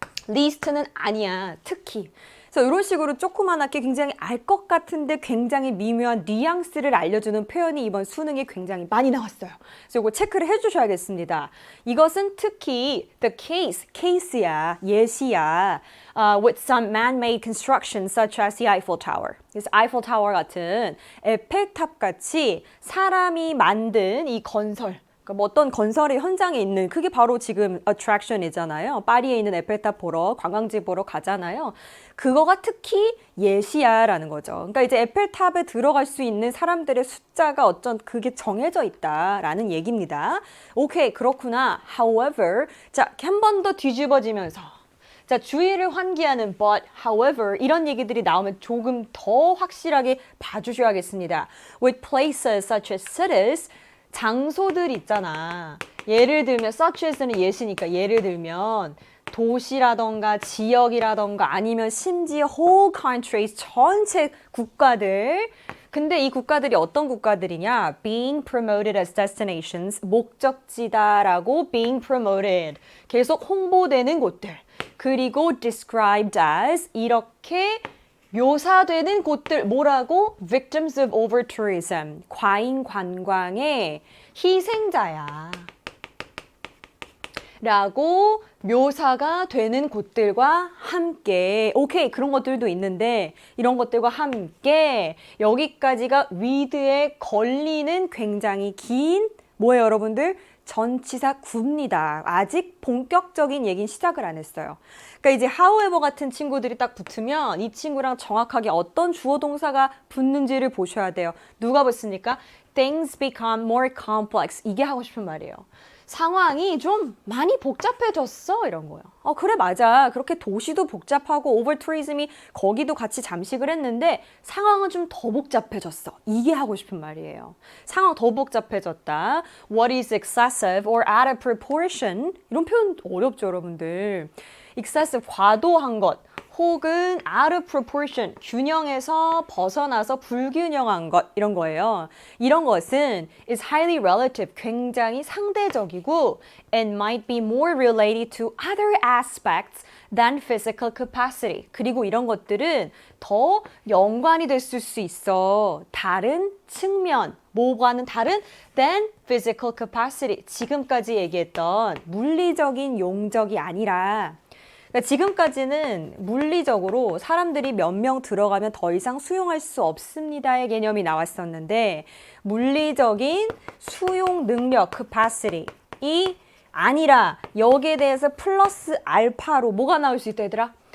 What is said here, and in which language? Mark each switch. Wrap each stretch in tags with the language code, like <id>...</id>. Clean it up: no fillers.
<ko>least는 아니야. 특히. 그래서 이런 식으로 조그만하게 굉장히 알 것 같은데 굉장히 미묘한 뉘앙스를 알려주는 표현이 이번 수능에 굉장히 많이 나왔어요. 그래서 이거 체크를 해주셔야겠습니다. 이것은 특히</ko> <en>the case</en> <ko>야, 예시야.</ko> <en>with some man-made constructions such as the Eiffel Tower.</en> <ko>그래서 아이펠 타워 같은 에펠탑 같이 사람이 만든 이 건설 뭐 어떤 건설의 현장에 있는 그게 바로 지금 attraction이잖아요. 파리에 있는 에펠탑 보러 관광지 보러 가잖아요. 그거가 특히 예시야라는 거죠. 그러니까 이제 에펠탑에 들어갈 수 있는 사람들의 숫자가 어쩐 그게 정해져 있다라는 얘기입니다. 오케이 그렇구나. However 자 한 번 더 뒤집어지면서 자 주의를 환기하는</ko> <en>but however</en> <ko>이런 얘기들이 나오면 조금 더 확실하게 봐주셔야겠습니다.</ko> <en>With places such as cities</en> <ko>장소들 있잖아. 예를 들면 such as는 예시니까 예를 들면 도시라던가 지역이라던가 아니면 심지어</ko> <en>whole countries</en> <ko>전체 국가들 근데 이 국가들이 어떤 국가들이냐</ko> <en>being promoted as destinations</en> <ko>목적지다라고 being promoted 계속 홍보되는 곳들 그리고</ko> <en>described as</en> <ko>이렇게 묘사되는 곳들 뭐라고?</ko> <en>Victims of over-tourism.</en> <ko>과잉 관광의 희생자야. 라고 묘사가 되는 곳들과 함께 오케이 그런 것들도 있는데 이런 것들과 함께 여기까지가 with에 걸리는 굉장히 긴 뭐예요 여러분들? 전치사 구입니다. 아직 본격적인 얘기는 시작을 안 했어요. 그러니까 이제 however 같은 친구들이 딱 붙으면 이 친구랑 정확하게 어떤 주어 동사가 붙는지를 보셔야 돼요. 누가 붙습니까?</ko> <en>Things become more complex.</en> <ko>이게 하고 싶은 말이에요. 상황이 좀 많이 복잡해졌어 이런 거예요. 그래 맞아. 그렇게 도시도 복잡하고 오버투리즘이 거기도 같이 잠식을 했는데 상황은 좀 더 복잡해졌어. 이게 하고 싶은 말이에요. 상황 더 복잡해졌다.</ko> <en>What is excessive or out of proportion?</en> <ko>이런 표현 어렵죠 여러분들.</ko> <en>excessive</en> <ko>과도한 것 혹은</ko> <en>out of proportion,</en> <ko>균형에서 벗어나서 불균형한 것 이런 거예요.</ko> <en>이런 것은 is highly relative,</en> <ko>굉장히 상대적이고</ko> <en>and might be more related to other aspects than physical capacity.</en> <ko>그리고 이런 것들은 더 연관이 됐을 수 있어. 다른 측면, 뭐와는 다른</ko> <en>than physical capacity.</en> <ko>지금까지 얘기했던 물리적인 용적이 아니라 그러니까 지금까지는 물리적으로 사람들이 몇 명 들어가면 더 이상 수용할 수 없습니다의 개념이 나왔었는데 물리적인 수용 능력, capacity 이 아니라 여기에 대해서 플러스 알파로 뭐가 나올 수 있다 얘들아?</ko>